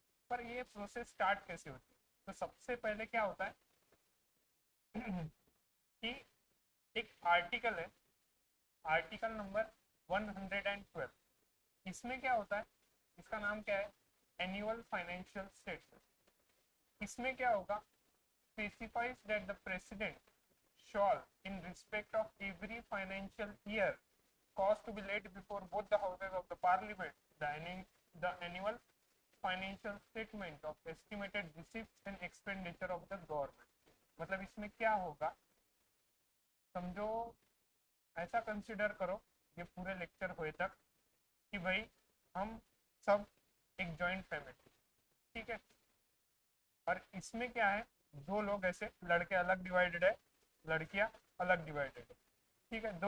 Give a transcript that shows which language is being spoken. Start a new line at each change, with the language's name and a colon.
Hindi: पर ये process start कैसे होती है? तो सबसे पहले क्या होता है कि एक आर्टिकल है, आर्टिकल नंबर 112। इसमें क्या होता है, इसका नाम क्या है, एनुअल फाइनेंशियल स्टेटमेंट। इसमें क्या होगा,
English: specifies that the president shall, in respect of every financial year, cause to be laid before both the houses of the parliament, the annual financial statement of estimated receipts and expenditure of the government।
Hindi: मतलब इसमें क्या होगा, समझो, ऐसा consider करो ये पूरे lecture हुए तक कि भाई हम सब एक जॉइंट फैमिली, ठीक है। और इसमें क्या है, दो लोग ऐसे, लड़के अलग डिवाइडेड है, लड़कियां अलग डिवाइडेड है, ठीक है।